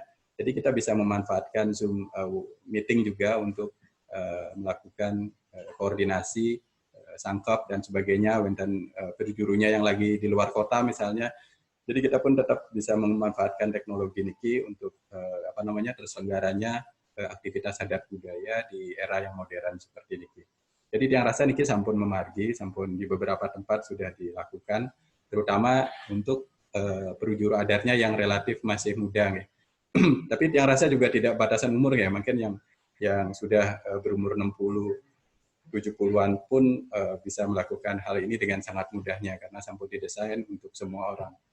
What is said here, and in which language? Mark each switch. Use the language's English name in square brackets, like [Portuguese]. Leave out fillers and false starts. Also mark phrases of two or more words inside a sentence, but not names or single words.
[Indonesian] Jadi kita bisa memanfaatkan Zoom meeting juga untuk melakukan koordinasi, sangkap dan sebagainya, dan perjurunya yang lagi di luar kota misalnya. Jadi kita pun tetap bisa memanfaatkan teknologi niki untuk terselenggaranya aktivitas adat budaya di era yang modern seperti niki. Jadi yang rasa [Balinese] niki sampun memargi, [Indonesian] sampun di beberapa tempat sudah dilakukan, terutama untuk perujuru adatnya yang relatif masih muda. Ya. Tapi yang rasa juga tidak batasan umur ya, mungkin yang sudah berumur 60, 70-an pun bisa melakukan hal ini dengan sangat mudahnya karena sampun didesain untuk semua orang.